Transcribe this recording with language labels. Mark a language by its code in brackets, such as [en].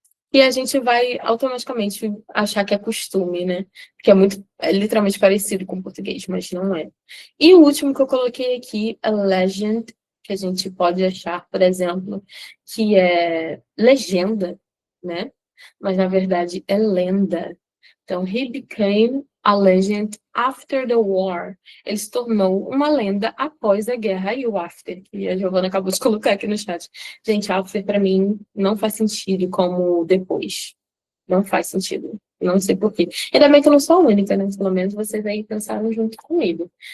[pt] E a gente vai automaticamente achar que é costume, né? Porque é literalmente parecido com o português, mas não é. E o último que eu coloquei aqui, a legend, que a gente pode achar, por exemplo, que é legenda, né? Mas na verdade é lenda. [en] Então, he became a legend after the war. [pt] Ele se tornou uma lenda após a guerra. E o after, que a Giovana acabou de colocar aqui no chat. Gente, after para mim não faz sentido como depois. Não faz sentido. Não sei por quê. Ainda bem que eu não sou a única, né? Pelo menos vocês aí pensaram junto comigo.